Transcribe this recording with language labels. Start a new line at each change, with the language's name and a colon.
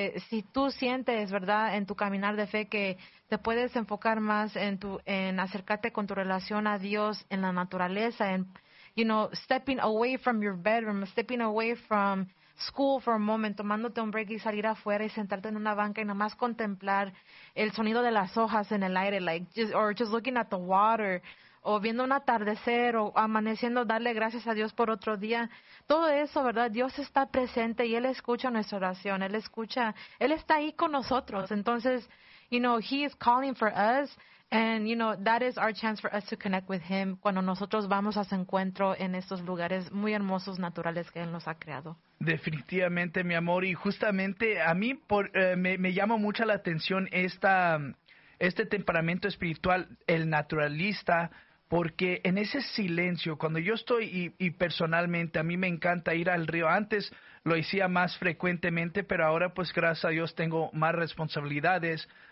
Spanish: si tú sientes, ¿verdad?, en tu caminar de fe que te puedes enfocar más en acercarte con tu relación a Dios en la naturaleza, en,
English: you know, stepping away from your bedroom, stepping away from school for a moment,
Spanish: tomándote un break y salir afuera y sentarte en una banca y nada más contemplar el sonido de las hojas en el aire,
English: like, just looking at the water,
Spanish: o viendo un atardecer o amaneciendo, darle gracias a Dios por otro día. Todo eso, ¿verdad? Dios está presente y Él escucha nuestra oración. Él escucha, Él está ahí con nosotros. Entonces,
English: you know, He is calling for us. And, you know, that is our chance for us to connect with Him
Spanish: cuando nosotros vamos a su encuentro en estos lugares muy hermosos, naturales, que Él nos ha creado. Definitivamente, mi amor. Y justamente a mí me llama mucho la atención este temperamento espiritual, el naturalista, porque en ese silencio, cuando yo estoy y personalmente a mí me encanta ir al río, antes lo hacía más frecuentemente, pero ahora pues gracias a Dios tengo más responsabilidades,